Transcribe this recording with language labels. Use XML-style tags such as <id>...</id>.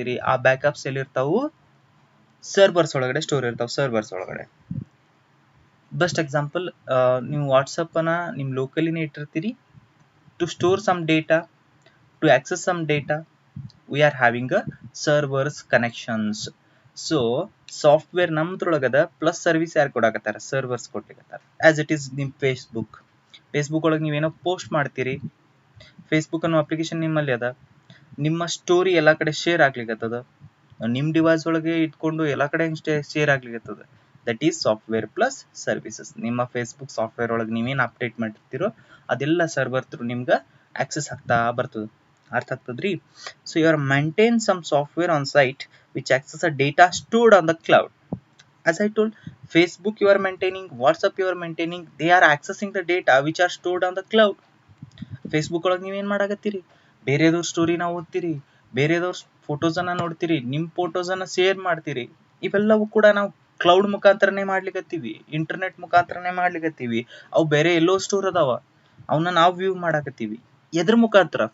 <kn>ಆ backups ಎಲ್ಲಿರ್ತಾವು? Servers ಒಳಗಡೆ store ಇರ್ತಾವ. ಸರ್ವರ್ಸ್ ಒಳಗಡೆ ಬೆಸ್ಟ್ ಎಕ್ಸಾಂಪಲ್, ನೀವು ವಾಟ್ಸಪ್ ಅನ್ನ ನಿಮ್ಮ ಲೋಕಲಿನೇ ಇಟ್ಟಿರ್ತೀರಿ.</kn> <en>To store some data, to access some data, we are having a servers connections.</en> <kn>So software ನಮ್ದ್ರೊಳಗದ plus service ಯಾರು ಕೊಡಾಕತ್ತಾರ? Servers ಕೊಡ್ಲಿಕತ್ತಾರ.</kn> <en>as it is</en> <kn>ನಿಮ್ Facebook ಒಳಗೆ ನೀವೇನೋ ಪೋಸ್ಟ್ ಮಾಡ್ತೀರಿ, ಫೇಸ್ಬುಕ್ ಅನ್ನೋ ಅಪ್ಲಿಕೇಶನ್ ನಿಮ್ಮಲ್ಲಿ ಅದ, ನಿಮ್ಮ ಸ್ಟೋರಿ ಎಲ್ಲ ಕಡೆ ಶೇರ್ ಆಗ್ಲಿಕ್ಕತ್ತದ, ನಿಮ್ಮ ಡಿವೈಸ್ ಒಳಗೆ ಇಟ್ಕೊಂಡು ಎಲ್ಲ ಕಡೆ share ಆಗ್ಲಿಕ್ಕತ್ತದ.</kn> <en>That is software plus services.</en> <kn>ನಿಮ್ಮ ಫೇಸ್ಬುಕ್ ಸಾಫ್ಟ್ವೇರ್ ಒಳಗೆ ನೀವೇನು ಅಪ್ಡೇಟ್ ಮಾಡಿರ್ತೀರೋ ಅದೆಲ್ಲ ಸರ್ವರ್ ಥ್ರೂ ನಿಮ್ಗೆ ಆಕ್ಸೆಸ್ ಆಗ್ತಾ ಬರ್ತದೆ. ಅರ್ಥ ಆಗ್ತದ್ರಿ?</kn> <en>So you are maintain some software on site which access a data stored on the cloud. As I told, Facebook you are maintaining, WhatsApp you are maintaining, they are accessing the data which are stored on the cloud.</en> <kn>Facebook ಒಳಗೆ ನೀವೇನು ಮಾಡಾಕತ್ತೀರಿ? ಬೇರೆದವ್ರ ಸ್ಟೋರಿನ ಓದ್ತೀರಿ, ಬೇರೆದವ್ರ ಫೋಟೋಸನ್ನು ನೋಡ್ತೀರಿ, ನಿಮ್ಮ ಫೋಟೋಸನ್ನು share ಮಾಡ್ತೀರಿ. ಇವೆಲ್ಲವೂ ಕೂಡ ನಾವು cloud ಮುಖಾಂತರನೇ ಮಾಡ್ಲಿಕ್ಕತ್ತೀವಿ, internet ಮುಖಾಂತರನೇ ಮಾಡ್ಲಿಕ್ಕತ್ತೀವಿ. ಅವು ಬೇರೆ ಎಲ್ಲೋ ಸ್ಟೋರ್ ಅದಾವ, ಅವನ್ನ ನಾವು ವ್ಯೂ ಮಾಡಾಕತ್ತೀವಿ. ಎದ್ರ ಮುಖಾಂತರ?</kn>